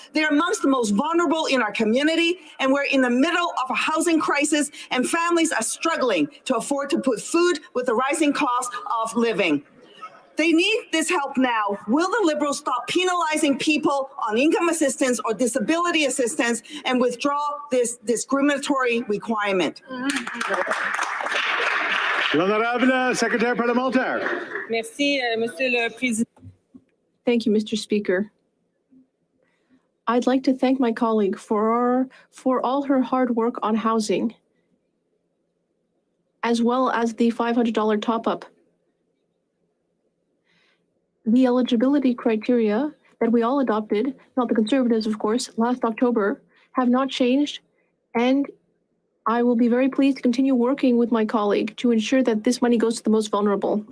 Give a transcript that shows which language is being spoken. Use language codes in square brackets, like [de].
[en] They're amongst the most vulnerable in our community, and we're in the middle of a housing crisis, and families are struggling to afford to put food with the rising cost of living. They need this help now. Will the Liberals stop penalizing people on income assistance or disability assistance and withdraw this discriminatory requirement? [fr] L'honorable Secrétaire parlementaire. Merci, Monsieur le Président. [en] Thank you, Mr. Speaker. I'd like to thank my colleague for all her hard work on housing, as well as the $500 top-up. The eligibility criteria that we all adopted, not the Conservatives, of course, last October, have not changed, and I will be very pleased to continue working with my colleague to ensure that this money goes to the most vulnerable.